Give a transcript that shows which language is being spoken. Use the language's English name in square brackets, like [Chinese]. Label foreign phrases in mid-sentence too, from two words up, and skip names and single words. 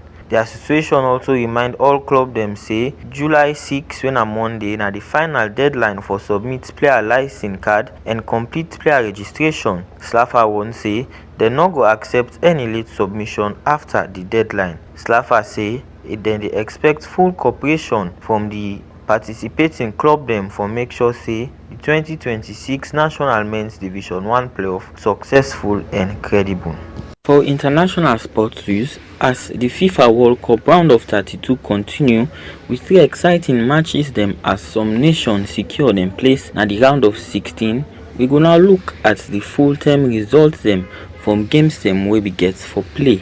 [Krio] The association also remind all club dem say July 6 wey na Monday na the final deadline for submit player license card and complete player registration. Slafa warn say dem no go accept any late submission after the deadline. Slafa say dem dey expect full cooperation from the participating club dem for make sure say the 2026 National Men's Division 1 playoff successful and credible. For international sports news, as the FIFA World Cup round of 32 continue with 3 exciting matches them as some nations secure them place at the round of 16, we go now look at the full-term results them from games them where we get for play.